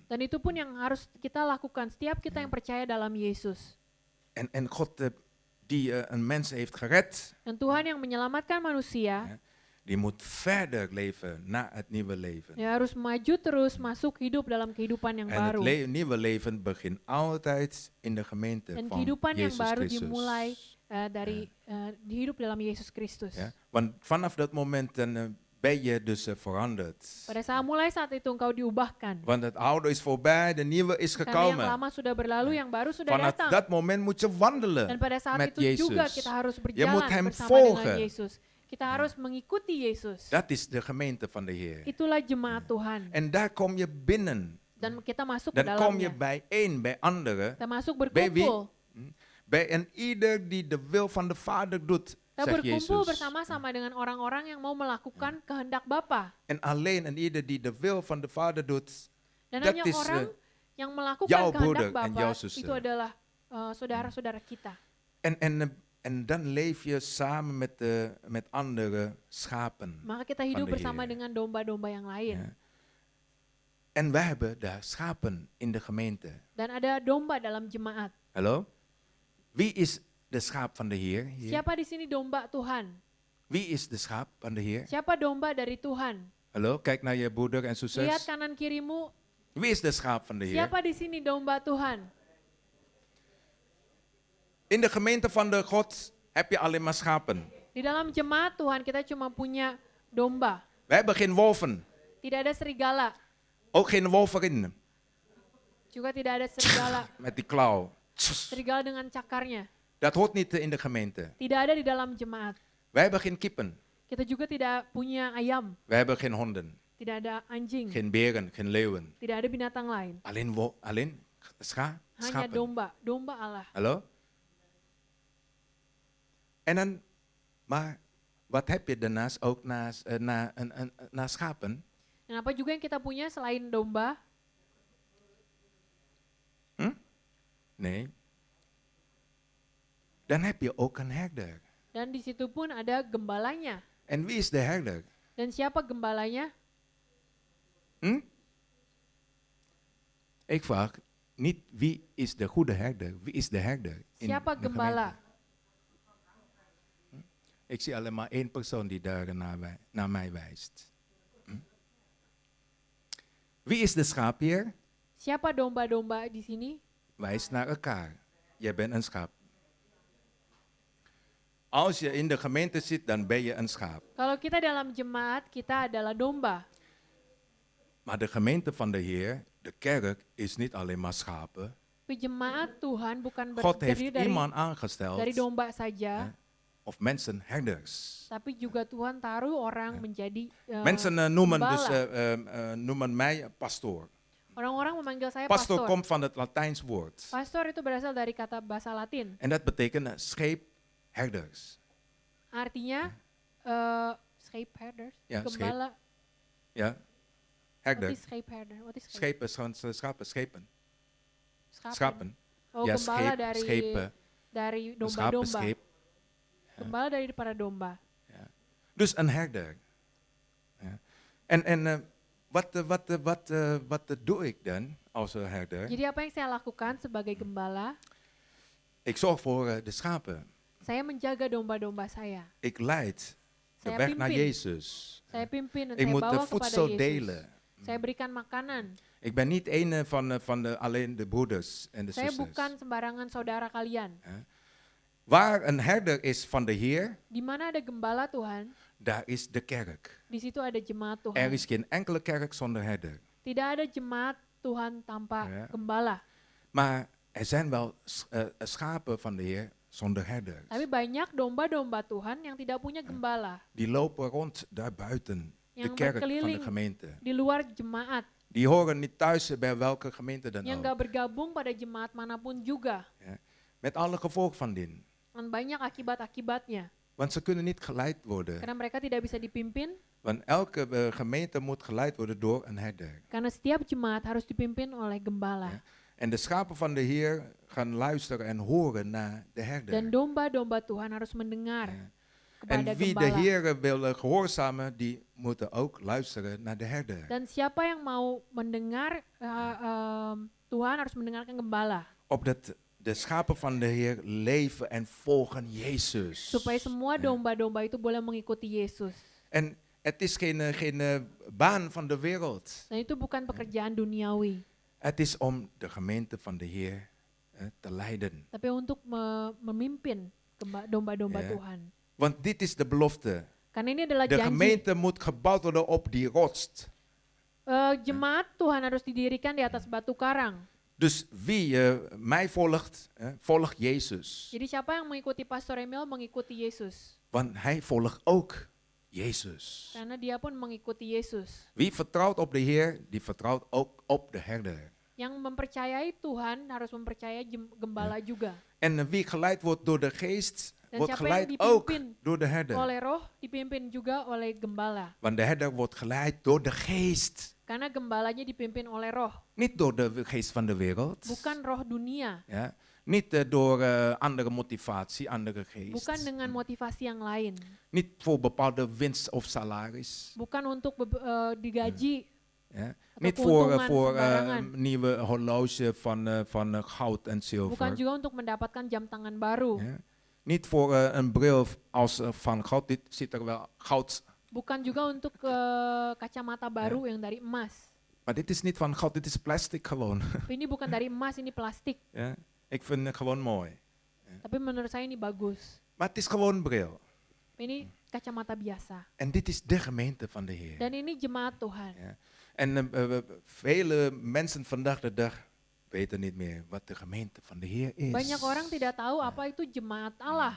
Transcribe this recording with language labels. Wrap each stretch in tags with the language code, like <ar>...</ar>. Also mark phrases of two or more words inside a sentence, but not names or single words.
<id>Dan itu pun yang harus kita lakukan. Setiap kita yang percaya dalam Yesus.</id> <nl>En God die een mens heeft gered,</nl> <id>Dan Tuhan yang menyelamatkan manusia,</id> <nl>die moet verder leven na het nieuwe leven.</nl> <id>dia harus maju terus masuk hidup dalam kehidupan yang</id> <nl>En het</nl> <id>baru.</id> <nl>nieuwe leven begint altijd in de gemeente</nl> <id>Dan</id> <nl>van</nl> <id>kehidupan yang</id> <nl>Jezus</nl> <id>baru</id> <nl>Christus.</nl> <id>dimulai dari hidup dalam Yesus Kristus.</id> <nl>Ja? Want vanaf dat moment dan ben je dus veranderd.</nl> <id>Pada saat itu engkau diubahkan.</id> <nl>Want het oude is voorbij, de nieuwe is</nl> <id>Karena yang</id> <nl>gekomen.</nl> <id>lama sudah berlalu, yang baru sudah</id> <nl>Vanaf</nl> <id>datang.</id> <nl>dat moment moet je wandelen</nl> <id>Dan pada saat</id> <nl>met</nl> <id>itu juga</id> <nl>Jezus.</nl> <id>kita harus</id> <nl>Je</nl> <id>berjalan</id> <nl>moet hem</nl> <id>bersama</id> <nl>volgen.</nl> <id>dengan Yesus. Kita harus mengikuti Yesus.</id> <nl>Dat is de gemeente van de Heer.</nl> <id>Itulah jemaat Tuhan.</id> <nl>En daar kom je binnen.</nl> <id>Dan kita masuk ke</id> <nl>Dan kom je</nl> <id>dalamnya.</id> <nl>bijeen bij anderen.</nl> <id>Kita masuk</id> <nl>Bij wie?</nl> <id>berkumpul.</id> <nl>Bij een ieder die de wil van de Vader doet,</nl> <id>Kita</id> <nl>zegt</nl> <id>berkumpul</id> <nl>Jezus.</nl> <id>bersama-sama dengan orang-orang yang mau melakukan kehendak Bapa.</id> <nl>En alleen een ieder die de wil van de Vader doet, Dan dat</nl> <id>hanya</id> <nl>is</nl> <id>orang yang melakukan</id> <nl>jouw</nl> <id>kehendak</id> <nl>broeder en</nl> <id>Bapa</id> <nl>jouw zuster.</nl> <id>itu adalah saudara-saudara kita.</id> <nl>En dan leef je samen met andere schapen.</nl> <id>Maka kita hidup</id> <nl>de</nl> <id>bersama</id> <nl>Heer.</nl> <id>dengan domba-domba yang lain.</id> <nl>Ja. En wij hebben daar schapen in de gemeente.</nl> <id>Dan ada domba dalam jemaat.</id> <nl>Hallo? Wie is de schaap van de Heer? Hier?</nl> <id>Siapa di sini domba Tuhan?</id> <nl>Wie is de schaap van de Heer?</nl> <id>Siapa domba dari Tuhan?</id> <nl>Hallo? Kijk naar je broeder en</nl> <id>Lihat</id> <nl>zusters.</nl> <id>kanan kirimu.</id> <nl>Wie is de schaap van de Heer?</nl> <id>Siapa di sini domba Tuhan?</id> <nl>In de gemeente van de God heb je alleen maar schapen.</nl> <id>Di dalam jemaat Tuhan kita cuma punya domba.</id> <nl>We hebben geen wolven.</nl> <id>Tidak ada serigala.</id> <nl>Ook geen wolverin</nl> <id>Juga tidak ada serigala.</id> <nl>met die klauw.</nl> <id>Serigala dengan cakarnya.</id> <nl>Dat hoort niet in de gemeente.</nl> <id>Tidak ada di dalam jemaat.</id> <nl>Wij hebben geen kippen.</nl> <id>Kita juga tidak punya ayam.</id> <nl>Wij hebben geen honden.</nl> <id>Tidak ada anjing.</id> <nl>Geen beren, geen leeuwen.</nl> <id>Tidak ada binatang lain.</id> <nl>Alleen</nl> <id>Hanya</id> <nl>schapen.</nl> <id>domba. Domba Allah.</id> <nl>Hallo? En dan, maar wat heb je daarnaast ook na schapen?</nl> <id>Dan apa juga yang kita punya selain domba?</id> <nl>Nee. Dan heb je ook een herder.</nl> <id>Dan di situ pun ada gembalanya.</id> <nl>En wie is de herder?</nl> <id>Dan siapa gembalanya?</id> <nl>Ik vraag niet wie is de goede herder, wie is de herder? In</nl> <id>Siapa</id> <nl>de</nl> <id>gembala?</id> <nl>gemeente? Ik zie alleen maar één persoon die daar naar mij wijst. Wie is de schaapheer?</nl> <id>Siapa domba-domba di sini?</id> <nl>Wijs naar elkaar. Jij bent een schaap. Als je in de gemeente zit, dan ben je een schaap.</nl> <id>Kalau kita dalam jemaat, kita adalah domba.</id> <nl>Maar de gemeente van de Heer, de kerk, is niet alleen maar schapen.</nl> <id>Tapi jemaat Tuhan bukan</id> <nl>God heeft</nl> <id>terdiri</id> <nl>iemand aangesteld,</nl> <id>dari domba saja,</id> <nl>of mensen herders.</nl> <id>tapi juga Tuhan taruh orang menjadi</id> <nl>Mensen noemen mij pastoor.</nl> <id>Orang-orang memanggil saya</id> <nl>Pastor</nl> <id>pastor.</id> <nl>komt van het Latijns woord.</nl> <id>Pastor itu berasal dari kata bahasa Latin.</id> <nl>En dat betekent scheepherders.</nl> <id>Artinya scheepherders,</id> <nl>Ja,</nl> <id>gembala.</id> <nl>Ja, Wat herder. is scheepherder? Wat is Schepen, schapen, schepen. Schapen. Schapen. Oh, Ja,</nl> <id>gembala dari</id> <nl>schepen.</nl> <id>dari</id> <nl>Een</nl> <id>domba-domba.</id> <nl>schapenscheep.</nl> <id>Gembala dari para domba.</id> <nl>Dus een herder. Ja. En wat doe ik dan als een herder?</nl> <id>Jadi apa yang saya lakukan sebagai gembala?</id> <nl>Ik zorg voor de schapen.</nl> <id>Saya menjaga domba-domba saya.</id> <nl>Ik leid de</nl> <id>Saya</id> <nl>weg naar</nl> <id>pimpin.</id> <nl>Jezus.</nl> <id>Saya pimpin dan</id> <nl>Ik</nl> <id>saya</id> <nl>moet de</nl> <id>bawa kepada</id> <nl>voedsel</nl> <id>Yesus.</id> <nl>delen.</nl> <id>Saya berikan makanan.</id> <nl>Ik ben niet een alleen de broeders en de</nl> <id>Saya</id> <nl>zusters.</nl> <id>bukan sembarangan saudara kalian.</id> <nl>Waar een herder is van de Heer,</nl> <id>Di mana ada gembala Tuhan,</id> <nl>daar is de kerk.</nl> <id>di situ ada jemaat</id> <nl>Er</nl> <id>Tuhan.</id> <nl>is geen enkele kerk zonder herder.</nl> <id>Tidak ada jemaat Tuhan tanpa</id> <nl>Ja.</nl> <id>gembala.</id> <nl>Maar er zijn wel schapen van de Heer zonder herder.</nl> <id>Tapi banyak domba-domba Tuhan yang tidak punya gembala.</id> <nl>Die lopen rond daarbuiten, de</nl> <id>Yang</id> <nl>kerk van de</nl> <id>berkeliling</id> <nl>gemeente.</nl> <id>di luar jemaat.</id> <nl>Die horen niet thuis bij welke gemeente dan</nl> <id>Yang</id> <nl>ook.</nl> <id>gak bergabung pada jemaat manapun juga.</id> <nl>Met alle gevolgen van dien.</nl> <id>Dan banyak akibat-akibatnya.</id> <nl>Want ze kunnen niet geleid worden.</nl> <id>Karena mereka tidak bisa dipimpin.</id> <nl>Want elke gemeente moet geleid worden door een herder.</nl> <id>Karena setiap jemaat harus dipimpin oleh gembala.</id> <nl>Ja. En de schapen van de Heer gaan luisteren en horen naar de herder.</nl> <id>Dan domba-domba Tuhan harus mendengar</id> <nl>Ja.</nl> <id>kepada</id> <nl>En wie de</nl> <id>gembala.</id> <nl>Heer wil gehoorzamen, die moeten ook luisteren naar de herder.</nl> <id>Dan siapa yang mau mendengar Tuhan harus mendengarkan gembala.</id> <nl>Opdat de schapen van de Heer leven en volgen Jezus.</nl> <id>Supaya semua domba-domba itu boleh mengikuti Yesus.</id> <nl>En het is geen baan van de wereld.</nl> <id>Dan itu bukan pekerjaan duniawi.</id> <nl>Het is om de gemeente van de Heer te leiden.</nl> <id>Tapi untuk memimpin domba-domba</id> <nl>Ja.</nl> <id>Tuhan.</id> <nl>Want dit is de belofte.</nl> <id>Karena ini adalah</id> <nl>De</nl> <id>janji.</id> <nl>gemeente moet gebouwd worden op die rots.</nl> <id>Jemaat Tuhan harus didirikan di atas batu karang.</id> <nl>Dus wie mij volgt, volgt Jezus.</nl> <id>Jadi siapa yang mengikuti Pastor Emil mengikuti Yesus.</id> <nl>Want hij volgt ook Jezus.</nl> <id>Karena dia pun mengikuti Yesus.</id> <nl>Wie vertrouwt op de Heer, die vertrouwt ook op de herder.</nl> <id>Yang mempercayai Tuhan harus mempercayai gembala juga.</id> <nl>En wie geleid wordt door de geest,</nl> <id>Dan</id> <nl>wordt</nl> <id>siapa yang</id> <nl>geleid ook</nl> <id>dipimpin</id> <nl>door de herder.</nl> <id>oleh roh dipimpin juga oleh gembala.</id> <nl>Want de herder wordt geleid door de geest.</nl> <id>Karena gembalanya dipimpin oleh roh.</id> <nl>Niet door de geest van de wereld.</nl> <id>Bukan roh dunia.</id> <nl>Ja. Niet door andere motivatie, andere geest.</nl> <id>Bukan dengan motivasi yang lain.</id> <nl>Niet voor bepaalde winst of salaris.</nl> <id>Bukan untuk digaji.</id> <nl>Ja.</nl> <id>Atau</id> <nl>Niet voor</nl> <id>keuntungan sembarangan.</id> <nl>nieuwe horloge van goud en</nl> <id>Bukan</id> <nl>zilver.</nl> <id>juga untuk mendapatkan jam tangan baru.</id> <nl>Ja. Niet voor een bril als van goud. Dit ziet er wel goud.</nl> <id>Bukan juga untuk kacamata baru yang dari emas.</id> <nl>Maar dit is niet van goud, dit is plastic gewoon.</nl> <id>Tapi ini bukan dari emas, ini plastik.</id> <nl>Ja. Ik vind het gewoon mooi.</nl> <id>Tapi menurut saya ini bagus.</id> <nl>Maar het is gewoon een bril.</nl> <id>Ini kacamata biasa.</id> <nl>En dit is de gemeente van de Heer.</nl> <id>Dan ini jemaat Tuhan.</id> <nl>Ja. En vele mensen vandaag de dag weten niet meer wat de gemeente van de Heer is.</nl> <id>Banyak orang tidak tahu apa itu jemaat Allah.</id>